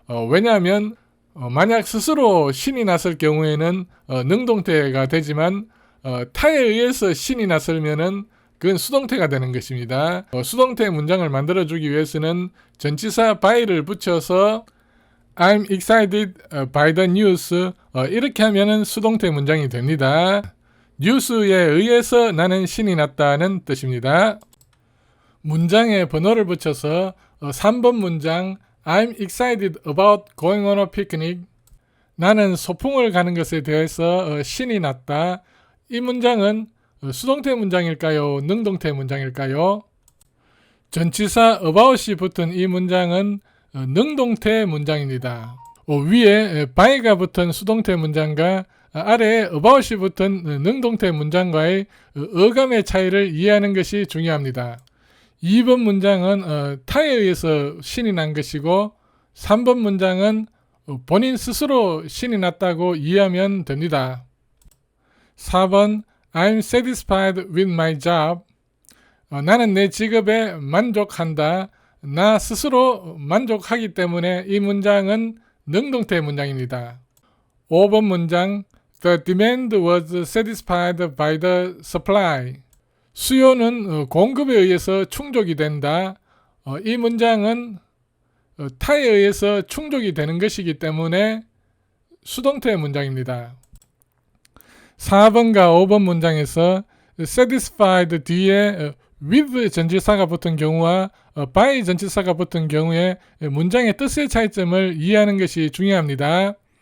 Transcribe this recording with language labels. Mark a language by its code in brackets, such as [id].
[ko] 왜냐하면 만약 스스로 신이 났을 경우에는 능동태가 되지만 타에 의해서 신이 났으면은 그건 수동태가 되는 것입니다. 수동태 문장을 만들어주기 위해서는 전치사 by를 붙여서 [en] I'm excited by the news [ko] 이렇게 하면은 수동태 문장이 됩니다. 뉴스에 의해서 나는 신이 났다는 뜻입니다. [en] 문장에 번호를 붙여서 3번 문장 I'm excited about going on a picnic. [ko] 나는 소풍을 가는 것에 대해서 신이 났다. 이 문장은 수동태 문장일까요? 능동태 문장일까요? 전치사 about이 붙은 이 문장은 능동태 문장입니다. 위에 by가 붙은 수동태 문장과 아래에 about이 붙은 능동태 문장과의 어감의 차이를 이해하는 것이 중요합니다. 2번 문장은 타에 의해서 신이 난 것이고 3번 문장은 본인 스스로 신이 났다고 이해하면 됩니다. [en] 4번 I'm satisfied with my job. [ko] 나는 내 직업에 만족한다. 나 스스로 만족하기 때문에 이 문장은 능동태 문장입니다. [en] 5번 문장 The demand was satisfied by the supply. [ko] 수요는 공급에 의해서 충족이 된다. 이 문장은 타에 의해서 충족이 되는 것이기 때문에 수동태 문장입니다. 4번과 5번 문장에서 satisfied 뒤에 with 전치사가 붙은 경우와 by 전치사가 붙은 경우에 문장의 뜻의 차이점을 이해하는 것이 중요합니다.